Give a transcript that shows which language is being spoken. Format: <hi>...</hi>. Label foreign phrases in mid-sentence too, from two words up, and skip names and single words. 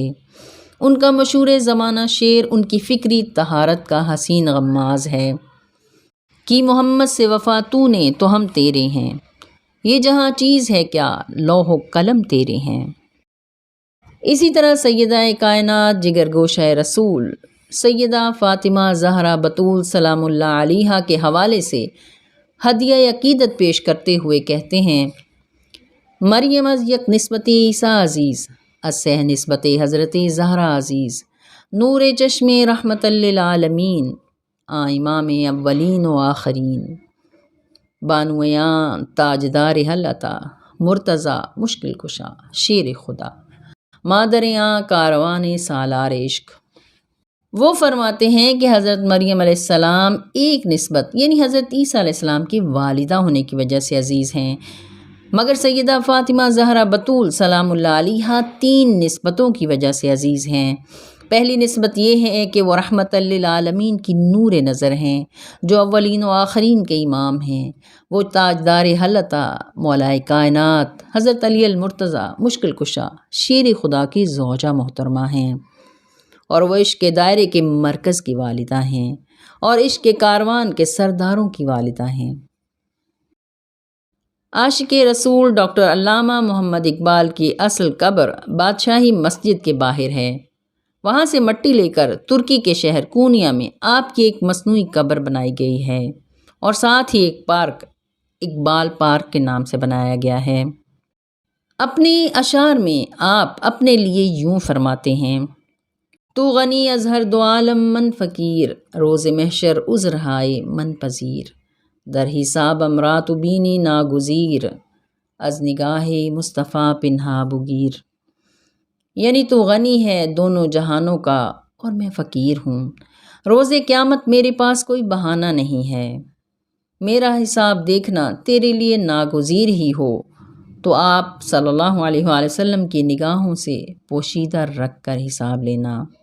<ur>ان کا مشہور زمانہ شعر ان کی فکری طہارت کا حسین غماز ہے کہ محمد سے وفا تو نے تو ہم تیرے ہیں، یہ جہاں چیز ہے کیا لوح و قلم تیرے ہیں۔ اسی طرح سیدہ کائنات جگر گوشہ رسول سیدہ فاطمہ زہرا بطول</ur> <ar>سلام اللہ علیہا</ar> <ur>کے حوالے سے ہدیہ عقیدت پیش کرتے ہوئے کہتے ہیں</ur> <fa>مریم از یک نسبت عیسیٰ عزیز اسہ نسبت حضرت زہرا عزیز نور چشم رحمت للعالمین امام اولین و آخرین بانویاں تاجدار حل عطا مرتضی مشکل کشا شیر خدا مادریاں کاروان سالار عشق۔</fa> <ur>وہ فرماتے ہیں کہ حضرت مریم</ur> <ar>علیہ السلام</ar> <ur>ایک نسبت یعنی حضرت عیسیٰ</ur> <ar>علیہ السلام</ar> <ur>کی والدہ ہونے کی وجہ سے عزیز ہیں، مگر سیدہ فاطمہ زہرا بطول</ur> <ar>سلام اللہ علیہا</ar> <ur>3 نسبتوں کی وجہ سے عزیز ہیں۔ پہلی نسبت یہ ہے کہ وہ رحمت للعالمین کی نور نظر ہیں جو اولین و آخرین کے امام ہیں۔ وہ تاجدار حلتا مولائے کائنات حضرت علی المرتضی مشکل کشا شیر خدا کی زوجہ محترمہ ہیں، اور وہ عشق کے دائرے کے مرکز کی والدہ ہیں اور عشق کے کاروان کے سرداروں کی والدہ ہیں۔ عاشق رسول ڈاکٹر علامہ محمد اقبال کی اصل قبر بادشاہی مسجد کے باہر ہے۔ وہاں سے مٹی لے کر ترکی کے شہر کونیا میں آپ کی ایک مصنوعی قبر بنائی گئی ہے اور ساتھ ہی ایک پارک اقبال پارک کے نام سے بنایا گیا ہے۔ اپنے اشعار میں آپ اپنے لیے یوں فرماتے ہیں</ur> <fa>تو غنی از ہر دو عالم من فقیر روز محشر عذر ہائے من پذیر در حساب امرات بینی ناگزیر از نگاہ مصطفیٰ پنہا بگیر۔</fa> <ur>یعنی تو غنی ہے دونوں جہانوں کا اور میں فقیر ہوں، روز قیامت میرے پاس کوئی بہانہ نہیں ہے، میرا حساب دیکھنا تیرے لیے ناگزیر ہی ہو تو آپ</ur> <ar>صلی اللہ علیہ وآلہ وسلم</ar> <ur>کی نگاہوں سے پوشیدہ رکھ کر حساب لینا۔</ur>